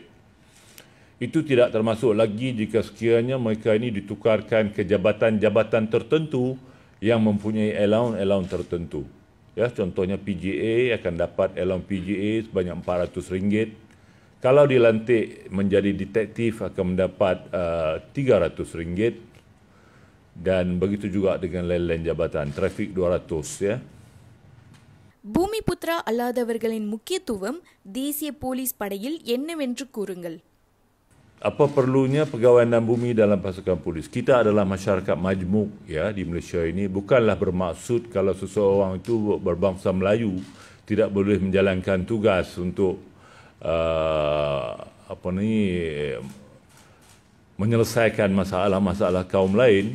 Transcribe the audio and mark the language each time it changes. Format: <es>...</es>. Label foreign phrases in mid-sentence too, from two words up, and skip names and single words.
<ms>Itu tidak termasuk lagi jika sekiranya mereka ini ditukarkan ke jabatan-jabatan tertentu yang mempunyai allowance tertentu. Ya, contohnya PGA akan dapat allowance PGA sebanyak RM400. Kalau dilantik menjadi detektif akan mendapat RM300. Dan begitu juga dengan lain-lain jabatan, trafik 200 ya.</ms> <ta>பூமிபுத்ரா அல்லாதவர்களின் முக்கியத்துவம் தேசிய போலீஸ் படையில் என்னவென்று கூறுங்கள்.</ta> <ms>Apa perlunya pegawai dan bumi dalam pasukan polis? Kita adalah masyarakat majmuk ya di Malaysia ini. Bukanlah bermaksud kalau seseorang itu berbangsa Melayu tidak boleh menjalankan tugas untuk menyelesaikan masalah-masalah kaum lain.</ms>